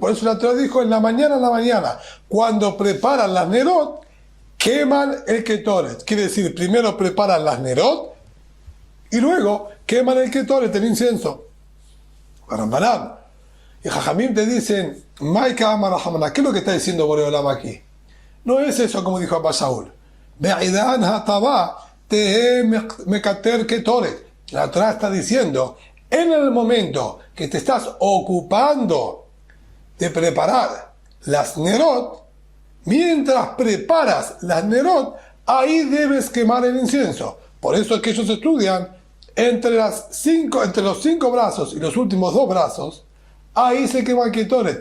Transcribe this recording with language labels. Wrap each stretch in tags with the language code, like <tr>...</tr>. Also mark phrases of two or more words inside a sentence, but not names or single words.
<es>Por eso la Torah dijo en la mañana, cuando preparan las Nerot, queman el Ketoret. Quiere decir, primero preparan las Nerot y luego queman el Ketoret, el incienso. Barambaram. Y Jajamim te dicen,</es> <arc>מאי קא אמר רחמנא,</arc> <es>¿qué es lo que está diciendo Boreolam aquí? No es eso como dijo Abba Shaul.</es> <he>בעידן הטבה תהא מקטיר קטורת.</he> <es>La Torah está diciendo, en el momento que te estás ocupando de preparar las Nerot, mientras preparas las Nerot, ahí debes quemar el incienso. Por eso es que ellos estudian entre los 5 brazos y los últimos 2 brazos, ahí se quema el Ketoret.</es>